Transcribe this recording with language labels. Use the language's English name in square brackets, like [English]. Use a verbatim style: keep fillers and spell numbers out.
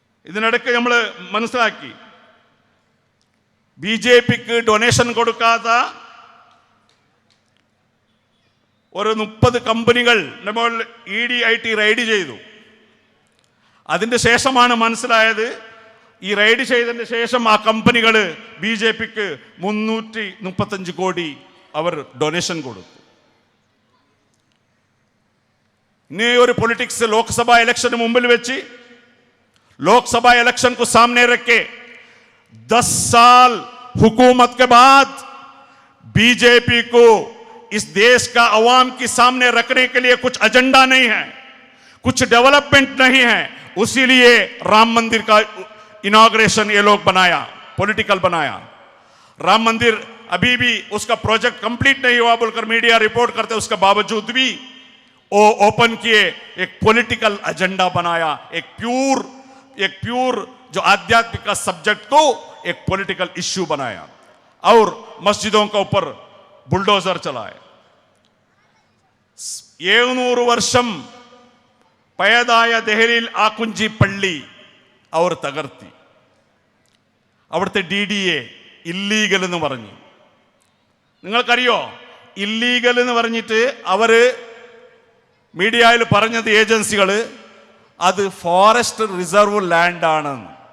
[Malayalam] ഇതിനിടയ്ക്ക് നമ്മൾ മനസ്സിലാക്കി, ബി ജെ പിക്ക് ഡൊണേഷൻ കൊടുക്കാത്ത ഒരു മുപ്പത് കമ്പനികൾ നമ്മൾ E D I T raid ചെയ്തു. അതിൻ്റെ ശേഷമാണ് മനസ്സിലായത്, ഈ റെയ്ഡ് ചെയ്തതിന് ശേഷം ആ കമ്പനികൾ ബി ജെ പിക്ക് മുന്നൂറ്റി മുപ്പത്തഞ്ച് കോടി അവർ ഡൊണേഷൻ കൊടുത്തു. ഇനി ഒരു പൊളിറ്റിക്സ് ലോക്സഭാ ഇലക്ഷന് മുമ്പിൽ വെച്ച് [Hindi] लोकसभा इलेक्शन को सामने रख के दस साल हुकूमत के बाद बीजेपी को इस देश का अवाम के सामने रखने के लिए कुछ एजेंडा नहीं है, कुछ डेवलपमेंट नहीं है, उसीलिए राम मंदिर का इनॉग्रेशन ये लोग बनाया, पॉलिटिकल बनाया. राम मंदिर अभी भी उसका प्रोजेक्ट कंप्लीट नहीं हुआ बोलकर मीडिया रिपोर्ट करते, उसके बावजूद भी वो ओपन किए, एक पॉलिटिकल एजेंडा बनाया, एक प्योर एक प्योर जो आध्यात्मिक का सब्जेक्ट को एक पॉलिटिकल इश्यू बनाया और मस्जिदों के ऊपर बुलडोजर चलाए. [Malayalam] ഏഴുനൂറ് വർഷം പഴയതായ ദഹലിയിൽ ആക്കുഞ്ചി പള്ളി അവർ തകർത്തി. അവിടുത്തെ ഡി ഡി എ ഇല്ലീഗൽ എന്ന് പറഞ്ഞു. നിങ്ങൾക്കറിയോ, ഇല്ലീഗൽ എന്ന് പറഞ്ഞിട്ട് അവർ മീഡിയയിൽ പറഞ്ഞത് ഏജൻസികൾ അത് ഫോറസ്റ്റ് റിസർവ് ലാൻഡാണെന്ന്.